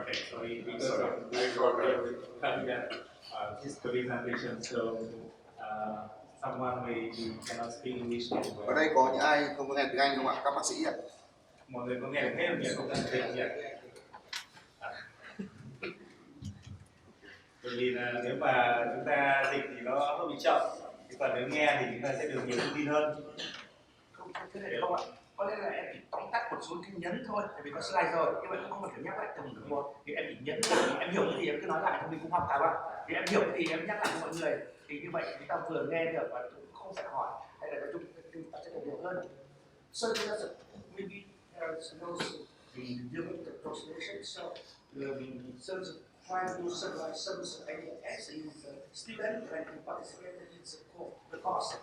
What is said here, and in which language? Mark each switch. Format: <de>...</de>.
<en>Sorry, because of this problem coming this presentation, so someone maybe cannot speak English very well.</en> <vi>Ở đây có những ai không có nghe tiếng Anh không ạ? Các bác sĩ ạ? Mọi người có nghe được hết không nhỉ? Không cần tiếng nhỉ? Bởi vì là nếu mà chúng ta dịch thì nó hơi bị chậm, còn nếu nghe thì chúng ta sẽ được nhiều thông tin hơn. Không, thế này được không ạ? Có lẽ là em chỉ tóm tắt một số cái nhấn thôi, tại vì có slide rồi, như vậy không cần phải nhắc lại từng một. Thì em chỉ nhấn lại, em hiểu cái gì em cứ nói lại, thôi mình cũng học cả. Thì em hiểu cái gì em nhắc lại cho mọi người. Thì như vậy chúng ta vừa nghe được và cũng không phải hỏi, hay là chúng ta sẽ được hiểu hơn.</vi> <en>So that's maybe those deal with the translation. So in terms of trying to summarize some ideas, the student and the participant needs the course.</en>